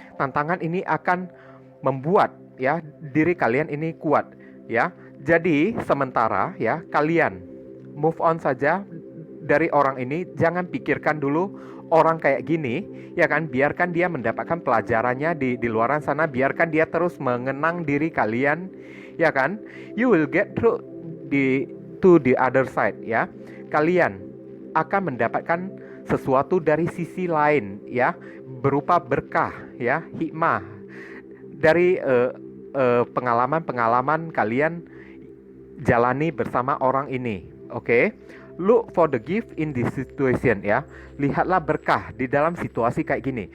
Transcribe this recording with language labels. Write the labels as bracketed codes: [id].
[id] Tantangan ini akan membuat ya diri kalian ini kuat ya. Jadi sementara ya kalian move on saja dari orang ini, jangan pikirkan dulu orang kayak gini ya kan, biarkan dia mendapatkan pelajarannya di luaran sana, biarkan dia terus mengenang diri kalian ya kan. [en] You will get through to the other side ya. [id] Kalian akan mendapatkan sesuatu dari sisi lain ya, berupa berkah ya, hikmah dari pengalaman-pengalaman kalian jalani bersama orang ini. Oke? [en] Look for the gift in this situation [id] ya. Lihatlah berkah di dalam situasi kayak gini.